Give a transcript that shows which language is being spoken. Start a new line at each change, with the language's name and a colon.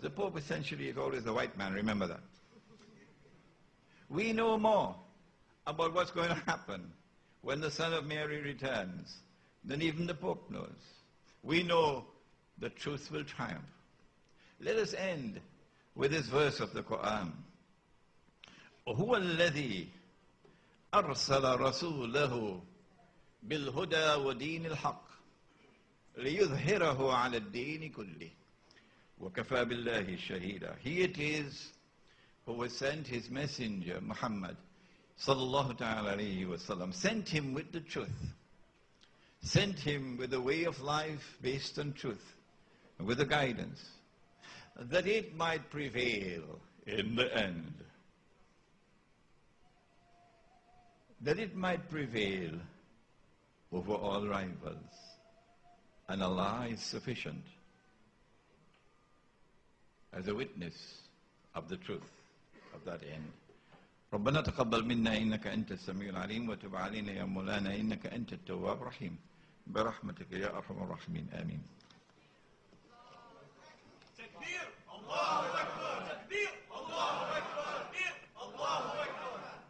English: The Pope essentially is always a white man, remember that. We know more about what's going to happen when the Son of Mary returns than even the Pope knows. We know the truth will triumph. Let us end with this verse of the Quran.
Arabic: هو الذي أرسل رسوله بالهدى ودين الحق ليظهره على الدين كله وكفى بالله شهيدا.
English: He it is who has sent his messenger Muhammad sallallahu ta'ala alayhi wa sallam, sent him with the truth, sent him with a way of life based on truth, with the guidance, that it might prevail in the end. That it might prevail over all rivals. And Allah is sufficient as a witness of the truth of that end.
Arabic: ربنا تقبل منا إنك أنت السميع العليم وتب علينا يا مولانا إنك أنت التواب الرحيم برحمتك يا أرحم الراحمين آمين. تكبير الله أكبر تكبير الله أكبر تكبير الله أكبر.